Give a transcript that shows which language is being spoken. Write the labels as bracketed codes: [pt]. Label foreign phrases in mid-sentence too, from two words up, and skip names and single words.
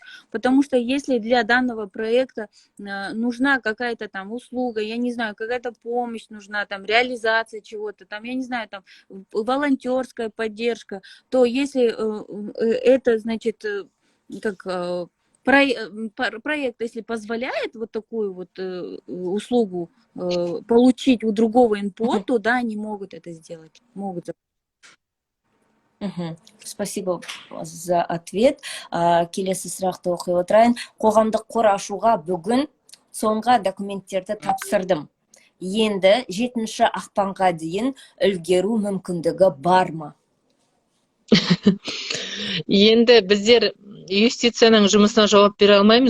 [ru] потому что если для данного проекта нужна какая-то там услуга, я не знаю, какая-то помощь нужна, там реализация чего-то, там, я не знаю, там волонтерская поддержка, то если это, значит, как проект, если позволяет вот такую вот услугу получить у другого НПО, то да, они могут это сделать. Могут. Спасибо за ответ. [kk] Келесі сұрақты оқи отырайын. Қоғамдық қор ашуға бүгін соңғы документтерді тапсырдым. Енді 7 ақпанға дейін үлгеру мүмкіндігі бар ма? Енді біздер юстицияның жұмысына жауап бере алмаймыз.